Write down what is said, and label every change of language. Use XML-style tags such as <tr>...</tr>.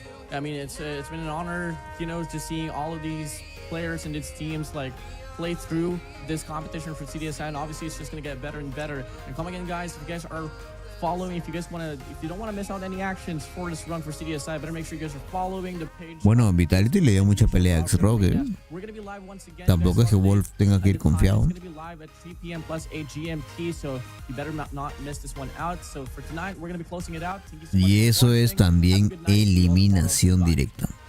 <en>I mean, it's been an honor, you know, to see all of these players and its teams like play through this competition for CDSI, and obviously it's just gonna get better and better. And come again, guys, if you guys are following, if you don't want to miss out any actions for this run for CDSI, better make sure you guys are following the page.</en> <es>Bueno, Vitality le dio mucha pelea a X-Rogue. Tampoco es que Wolf tenga que ir confiado.</es> <en>It's gonna be live at 3 p.m. plus 8 GMT, so you better not miss this one out. So for tonight, we're gonna be closing it out.</en> <es>Y eso es también eliminación directa.</es>